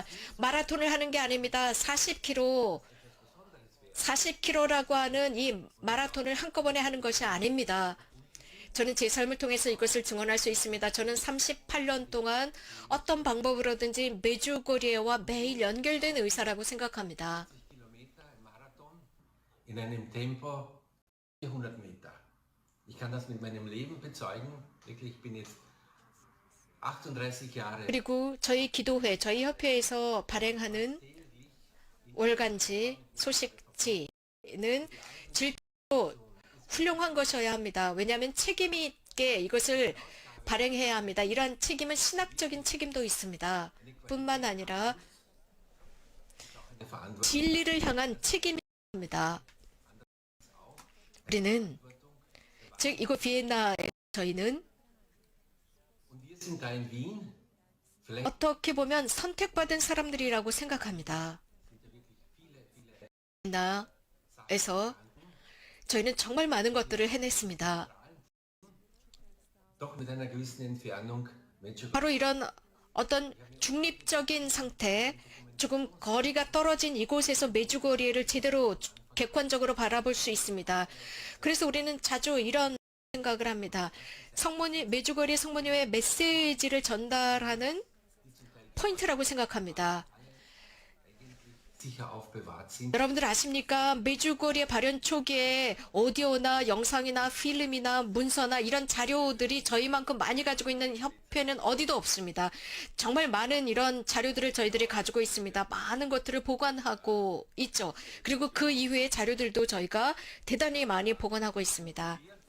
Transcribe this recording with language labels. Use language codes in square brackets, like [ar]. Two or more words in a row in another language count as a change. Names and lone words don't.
[ko] 마라톤을 하는 게 아닙니다. 40km라고 하는 이 마라톤을 한꺼번에 하는 것이 아닙니다. 저는 제 삶을 통해서 이것을 증언할 수 있습니다. 저는 38년 동안 어떤 방법으로든지 메주고리에와 매일 연결된 의사라고 생각합니다. [de] In einem Tempo 400 Meter. Ich kann das mit meinem Leben bezeugen. Wirklich, ich bin jetzt 38 Jahre. [ko] 그리고 저희 기도회, 저희 협회에서 발행하는 월간지, 소식지는 질적으로 훌륭한 것이어야 합니다. 왜냐하면 책임이 함께 이것을 발행해야 합니다. 이러한 책임은 신학적인 책임도 있습니다. 뿐만 아니라 [de] eine Verantwortung. [ko] 진리를 향한 책임입니다. 우리는 즉 이곳 비엔나에 저희는 [de] Und wir sind da in Wien. Vielleicht [ko] 어떻게 보면 선택받은 사람들이라고 생각합니다. 비엔나에서 저희는 정말 많은 것들을 해냈습니다. [de] doch mit einer gewissen Entfernung Menschen. [ko] 바로 이런 어떤 중립적인 상태, 조금 거리가 떨어진 이곳에서 메주거리를 제대로 객관적으로 바라볼 수 있습니다. 그래서 우리는 자주 이런 생각을 합니다. 메주거리 성모님의 메시지를 전달하는 포인트라고 생각합니다. [de] Sicher aufbewahrt sind. [ko] 여러분들 아십니까? 메주거리의 발현 초기에 오디오나 영상이나 필름이나 문서나 이런 자료들이 저희만큼 많이 가지고 있는 협회는 어디도 없습니다. 정말 많은 이런 자료들을 저희들이 가지고 있습니다. 많은 것들을 보관하고 있죠. 그리고 그 이후의 자료들도 저희가 대단히 많이 보관하고 있습니다.